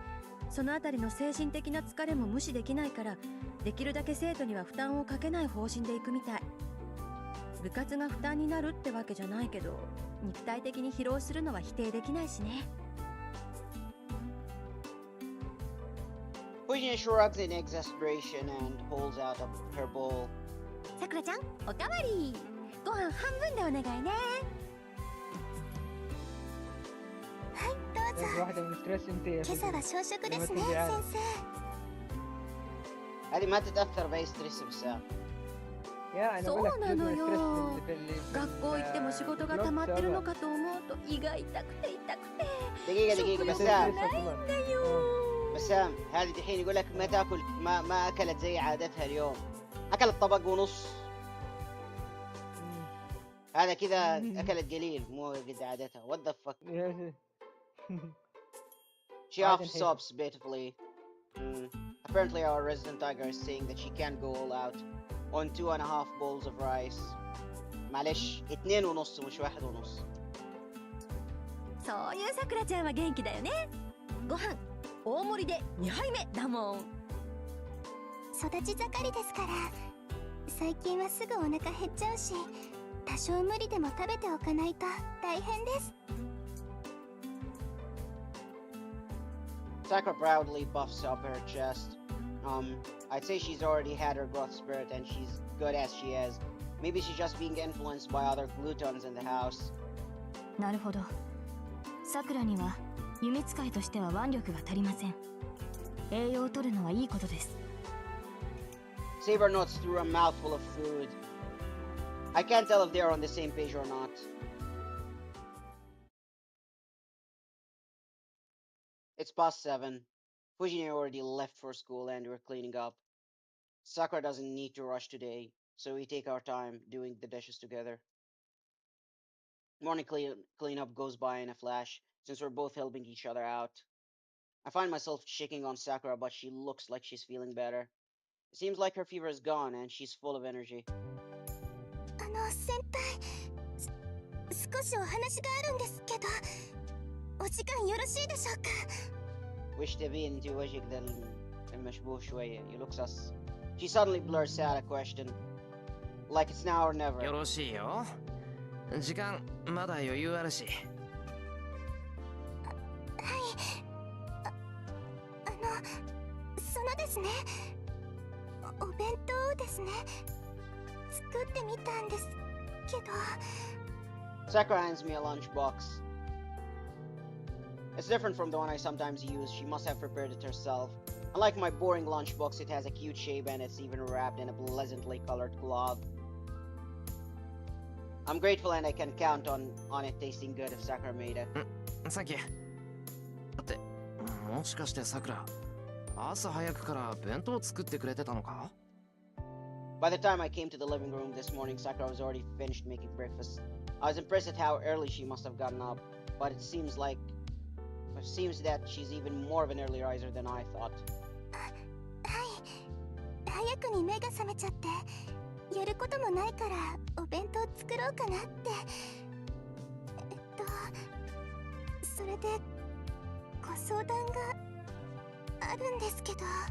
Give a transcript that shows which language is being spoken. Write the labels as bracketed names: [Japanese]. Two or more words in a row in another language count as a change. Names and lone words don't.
[Japanese] そのあたりの精神的な疲れも無視できないから、できるだけ生徒には負担をかけない方針でいくみたい。部活が負担になるってわけじゃないけど、肉体的に疲労するのは否定できないしね。 [English] Fujine shrugs in exasperation and holds out her bowl. [Japanese] さくらちゃん、おかわり。ご飯半分でお願いね。はい、どうぞ。 [Arabic] واحدة من ستريس انت [Japanese] 今朝は小食ですね、先生。 [Arabic] هذه ما تتأثر بأي ستريس بسام. يا انا [Japanese] そ [Arabic] اقول لك [Japanese] うなの [Arabic] جزء [Japanese] よ。 [Arabic] من الستريس اللي في [Japanese] 学校行っても仕事が溜まってるのかと思うと胃が痛くて痛くて [Arabic] دقيقة [Japanese] 食欲 [Arabic] بسام. [Japanese] がないんだよ。 [Arabic] بسام هذه الحين يقول لك ما تاكل ما أكلت زي عادتها اليوم. أكلت طبق ونص. هذا كذا أكلت قليل مو قد عادتها. [English] What the fuck. She [Arabic] عادة [English] often [Arabic] حلوة. [English] sobs pitifully. Apparently our resident tiger is saying that she can't go all out on 2.5 bowls of rice. [Arabic] معلش 2.5 مش 1.5. [Japanese] そういうさくらちゃんは元気だよね。ご飯大盛りで2杯目だもん。育ち盛りですから。最近はすぐお腹減っちゃうし、多少無理でも食べておかないと大変です。 [English] Sakura proudly puffs up her chest. I'd say she's already had her growth spurt and she's good as she is. Maybe she's just being influenced by other glutons in the house. なるほど。さくらには弓使いとしては腕力が足りません。栄養を取るのはいいことです。 Saber nods through a mouthful of food. I can't tell if they're on the same page or not. It's past 7. Fujine already left for school and we're cleaning up. Sakura doesn't need to rush today, so we take our time doing the dishes together. Morning cleanup goes by in a flash, since we're both helping each other out. I find myself checking on Sakura, but she looks like she's feeling better. It seems like her fever is gone and she's full of energy. [Japanese] 先輩、少しお話があるんですけど、お時間よろしいでしょうか？ [Arabic] وش تبين انت وجهك ذا المشبوه شوية. [English] You look sus. She suddenly blurts out a question. Like it's now or [Japanese] よ [English] never. [Japanese] ろしいよ。時間まだ余裕あるし。そのですね、お弁当をですね、作ってみたんですけど。 [English] Sakura hands me a lunchbox. It's different from the one I sometimes use. She must have prepared it herself. Unlike my boring lunchbox, it has a cute shape and it's even wrapped in a pleasantly colored cloth. I'm grateful and I can count on it tasting good if Sakura made it. [Japanese] サンキュー。だって、もしかしてさくら、朝早くから弁当作ってくれてたのか？ [English] By the time I came to the living room this morning, Sakura was already finished making breakfast. I was impressed at how early she must have gotten up, but it seems that she's even more of an early riser than I thought. [Japanese] はい、早くに目が覚めちゃって、やることもないからお弁当作ろうかなって。それでご相談があるんですけど。